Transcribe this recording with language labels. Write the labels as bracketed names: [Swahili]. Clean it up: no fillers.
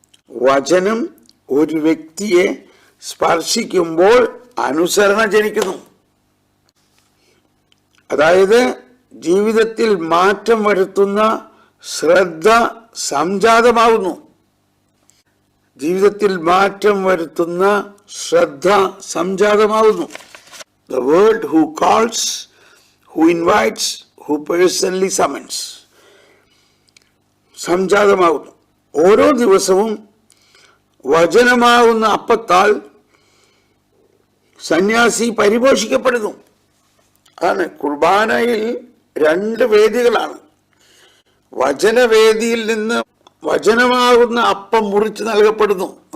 [Malayalam] വചനം ഒരു വ്യക്തിയെ സ്പർശിക്കുമ്പോൾ അനുസരണ ജനിക്കുന്നു. അതായത് ജീവിതത്തിൽ മാറ്റം വരുത്തുന്ന ശ്രദ്ധ സംജാതമാവുന്നു. ജീവിതത്തിൽ മാറ്റം വരുത്തുന്ന ശ്രദ്ധ സംജാതമാവുന്നു. [English] The word who calls, who invites, who personally summons. [Malayalam] സംജാതമാവുന്നു. ഓരോ ദിവസവും വചനമാകുന്ന അപ്പത്താൽ സന്യാസി പരിപോഷിക്കപ്പെടുന്നു. അതാണ് കുർബാനയിൽ 2 വേദികളാണ്. വചനവേദിയിൽ നിന്ന് വചനമാകുന്ന അപ്പം മുറിച്ച് നൽകപ്പെടുന്നു.